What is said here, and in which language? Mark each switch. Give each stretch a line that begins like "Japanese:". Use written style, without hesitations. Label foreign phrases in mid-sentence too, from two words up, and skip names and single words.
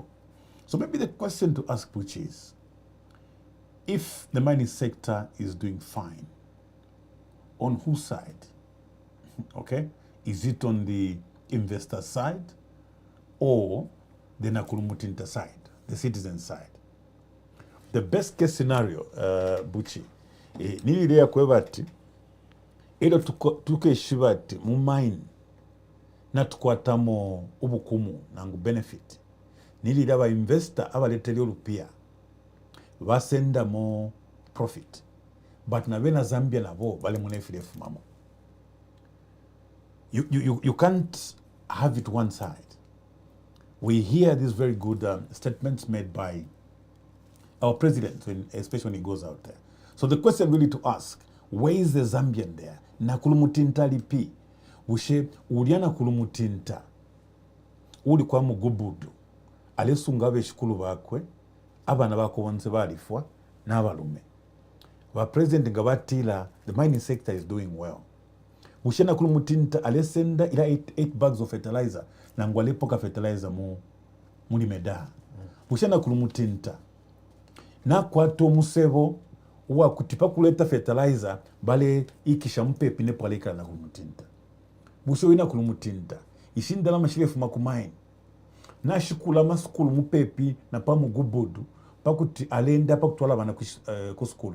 English: So maybe the question to ask, which is, if the mining sector is doing fine, on whose side? Okay, is it on the investor side or the Nakulumutinta side, the citizen side? The best case scenario,
Bemba: Buchi, nilirea kwebati ilo tukeshibati mu mine na tukwatamo ubukumu nangu benefit nilira ba investor abaleteli olupia basenda mo profit, but na bena Zambia nabo bale munefirefu mamo.
English: You can't have it one side. We hear these very good statements made by our president, especially when he goes out there. So the question really to ask, where is the Zambian there?
Bemba: Nakulumutinta lipi. Ushe uliana kulumutinta. Uli kwa mugubudu. Alesunga beshikulu bakwe. Abana bako bonse balifwa n'abalume. Ba president ngabatila,
English: the mining sector is doing well.
Bemba: Ushe nakulumutinta alesenda ila
English: 8 bags of fertilizer.
Bemba: Nangwale poka fertilizer muli meda. Ushe nakulumutinta. Na kwato musebo wa kutipa kuleta fertilizer bale ikisha mpepi ne paleka na kulumutinta. Busho ina kulumutinta. Ishindala mashirefu makumaini. Na shikula masukulu mupepi na pa mugubudu pakuti alenda pakutwala bana kuskulu.